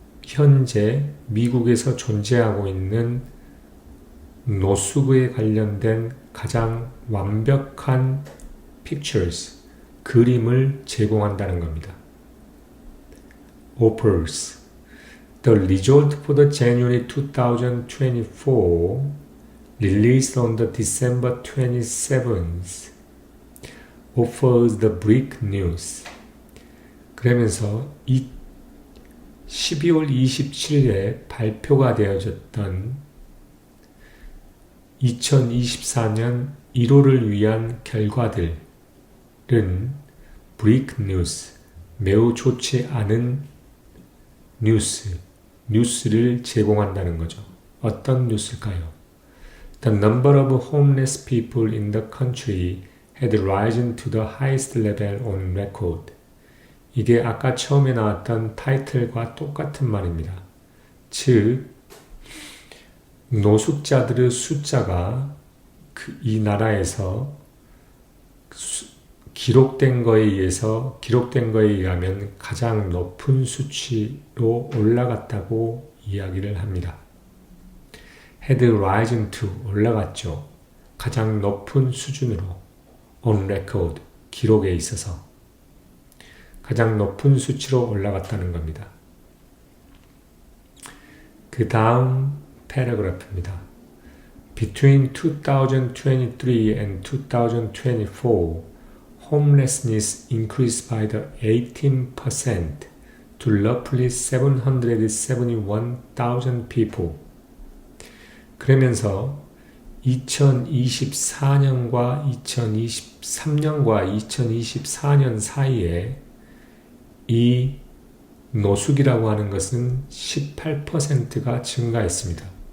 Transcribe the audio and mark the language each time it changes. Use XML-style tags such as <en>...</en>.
<ko>현재 미국에서 존재하고 있는 노숙에 관련된 가장 완벽한 pictures, 그림을 제공한다는 겁니다.</ko> <en>Offers the result for the January 2024 released on the December 27th offers the bleak news.</en> <ko>그러면서 12월 27일에 발표가 되어졌던 2024년 1월을 위한 결과들은</ko> <en>bleak news,</en> <ko>매우 좋지 않은 뉴스를 제공한다는 거죠. 어떤 뉴스일까요?</ko> <en>The number of homeless people in the country had risen to the highest level on record.</en> <ko>이게 아까 처음에 나왔던 타이틀과 똑같은 말입니다. 즉, 노숙자들의 숫자가 이 나라에서 기록된 거에 의하면 가장 높은 수치로 올라갔다고 이야기를 합니다.</ko> <en>had risen to,</en> <ko>올라갔죠. 가장 높은 수준으로,</ko> <en>on record,</en> <ko>기록에 있어서 가장 높은 수치로 올라갔다는 겁니다. 그 다음 패러그래프입니다.</ko> <en>Between 2023 and 2024, homelessness increased by the 18% to roughly 771,000 people.</en> <ko>그러면서 2024년과 2023년과 2024년 사이에 이 노숙이라고 하는 것은 18%가 증가했습니다.</ko>